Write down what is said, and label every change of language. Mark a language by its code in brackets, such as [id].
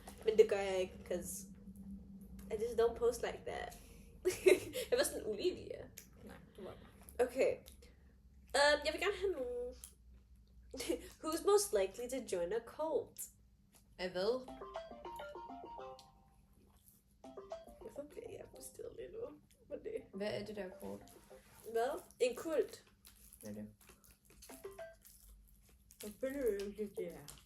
[da] Men det gør jeg ikke, [en] because I just don't post like that. [da] Jeg var sådan Olivia. Nej, du var Okay. Jeg vil gerne have nogle [en] Who's most likely to join a cult? [da] Af hvad? Hvorfor bliver jeg forstået lige nu? Hvad er det? Hvad er det der kort? Hvad? En kult. Hvad er det? Det er.